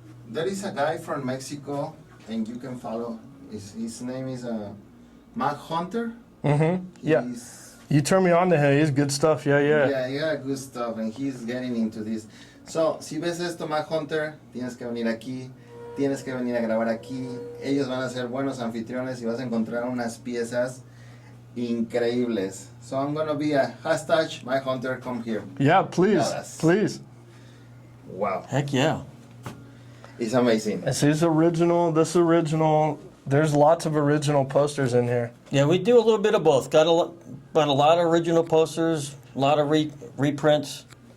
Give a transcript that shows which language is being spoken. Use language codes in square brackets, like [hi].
[en] There is a guy from Mexico, and you can follow. His name is Mac Hunter. Mm-hmm. Yeah. He's, You turn me on to him. He's good stuff. Yeah. he got good stuff, and he's getting into this. [es] So, si ves esto, Mac Hunter, tienes que venir aquí, tienes que venir a grabar aquí. Ellos van a ser buenos anfitriones y vas a encontrar unas piezas increíbles. [en] So, I'm gonna be a hashtag Mac Hunter, come here. Yeah, please. Yes. Please. Wow, Heck yeah. it's amazing. This original. There's lots of original posters in here. Yeah, we do a little bit of both. Got a lot of original posters, a lot of reprints.